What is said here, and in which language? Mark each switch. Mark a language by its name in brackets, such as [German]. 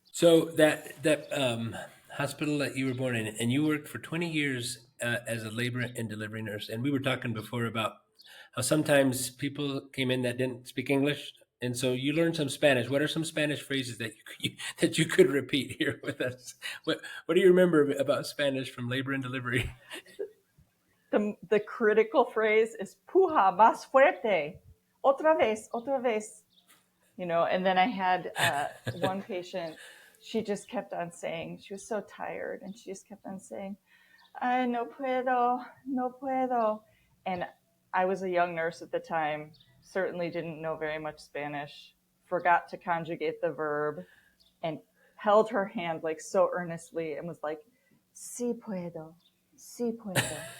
[English] So that hospital that you were born in, and you worked for 20 years as a labor and delivery nurse. And we were talking before about how sometimes people came in that didn't speak English, and so you learned some Spanish. What are some Spanish phrases that that you could repeat here with us? What do you remember about Spanish from labor and delivery? The critical phrase is [Spanish] puja más fuerte, otra vez. [English] And then I had one patient, she just kept on saying, she was so tired, and she just kept on saying, [Spanish] "Ay, no puedo, no puedo." [English] And I was a young nurse at the time, certainly didn't know very much Spanish, forgot to conjugate the verb, and held her hand like so earnestly and was like, [Spanish] "Sí puedo, sí puedo."